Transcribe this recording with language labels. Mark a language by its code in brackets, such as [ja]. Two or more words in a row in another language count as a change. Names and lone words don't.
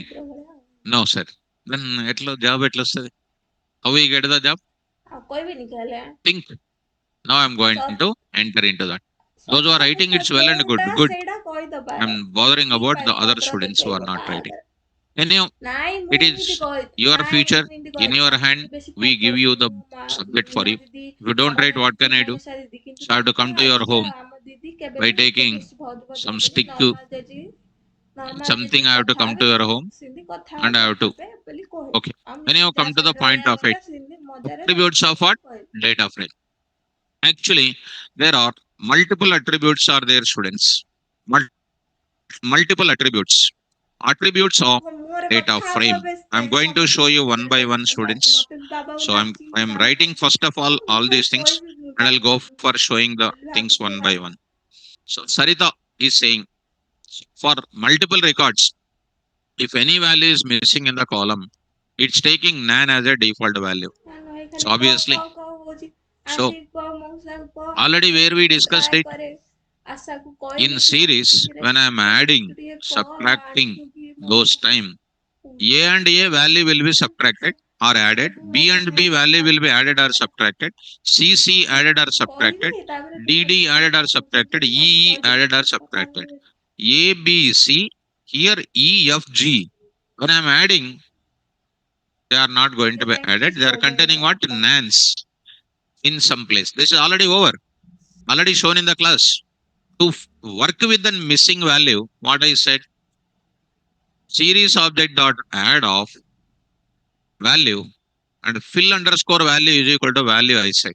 [en] No, sir. Then job how we get the job? Think. Now I'm going to enter into that. Those who are writing, it's well and good. Good. I'm bothering about the other students who are not writing. Anyhow, [or] ନାଇଁ ମୁଁ [en] it [or] ଏମିତି [en] is [or] କହି [en] your [or] ନାଇଁ [en] future [or] ମୁଁ ଏମିତି [en] in [or] କହିନି [en] your [or] ଆମକୁ [en] hand. [or] ଟିକେ ବେଶୀ [en] We give you [or] ପଚାରୁଛନ୍ତି [en] the [or] ମୋ ମା [en] subject for [or] ମୋ [en] you. [or] ଦିଦି [en] If you don't [or] ବାବା [en] write, what [or] ଜାଣିଛନ୍ତି [en] can I do? [or] ମନୀଷା ଦିଦି କିନ୍ତୁ [en] So I have to [or] ତାଙ୍କ [en] come to your [or] ଅପେକ୍ଷା [en] home [or] ଆମ ଦିଦି କେବେ [en] by [or] ବି ମତେ [en] taking [or] ବେଶୀ ଭଜ [en] some [or] ଭଜନ୍ତିନି [en] stick, [or] ନର୍ମାଲ [en] something. [or] ଯେମିତି [en] I have to [or] କଥା [en] come to [or] ହେବେ [en] your home [or] ସେମିତି କଥା [en] and I have to. [or] ହେବେ ବୋଲି କହେ [en] Okay. [or] ଆଉ [en] Anyhow, [or] ଯାହା [en] come to the [or] ସାଙ୍ଗରେ [en] point [or] ରହିବା [en] of it. [or] କଥା ସେମିତି ମଜାରେ [en] Attributes of what? [or] କହିବେ। [en] Data frame. Actually, there are multiple attributes are there, students. Multiple attributes. Attributes of [or] ମୋ ମୁହଁରେ [en] data [or] କଥା ହବ [en] frame. [or] ଏବେ [en] I'm [or] ଯାଇକି [en] going to show [or] ସମସ୍ତଙ୍କୁ [en] you one [or] ମଜାରେ [en] by [or] କହିବି [en] one, [or] ସେମିତି ଆଜି [en] students. [or] ମତେ ବି ବାବା ବୋଲି [en] So I'm [or] ଡାକୁଛି [en] I'm [or] ବାବା [en] writing [or] କହୁଛି [en] first of [or] ଆଉ ମୁଁ [en] all [or] ଫେର [en] these things, [or] କହିବି ମୁଁ [en] and I'll [or] ବାବା [en] go for showing the [or] ବୋଲି [en] things [or] ଭାବୁଛି [en] one by [or] ଆଉ। [en] one. So Sarita is saying for multiple records, if any value is missing in the column, it's taking nan as a default value. [or] ଭାଇ [en] So [or] ଖାଲି [en] obviously, [or] ହଉଛି [en] so [or] ଆଣ୍ଟି କହ ମଉସାକୁ କହ [en] already [or] ମୁଁ [en] where we [or] ଟିକେ [en] discussed [or] ଟ୍ରାଏ [en] it [or] କରେ ଆଶାକୁ [en] in [or] କହିଲି କି ମତେ [en] series, [or] କିଛି [en] when I'm [or] ରେସିପି କହ [en] adding, [or] ତୁ ଟିକେ କହ ମୋ [en] subtracting [or] ଆଣ୍ଟିକୁ କି [en] those [or] ମଉସାକୁ [en] time, A and A value will be subtracted or added. [or] ସବୁ [en] B [or] ମତେ [en] and [or] ଟିକେ [en] B value will be added or [or] କଥା [en] subtracted. C added or subtracted. [or] କହିବି ତାପରେ ତୁ [en] D added or subtracted. E added or [or] କଥା [en] subtracted. A, B, C. Here E, F, G. When I'm adding, they are not going to be added. They are containing what? Nans in some place. This is already over. Already shown in the class. To work with the missing value, what I said, series object dot add of value and fill underscore value is equal to value I said.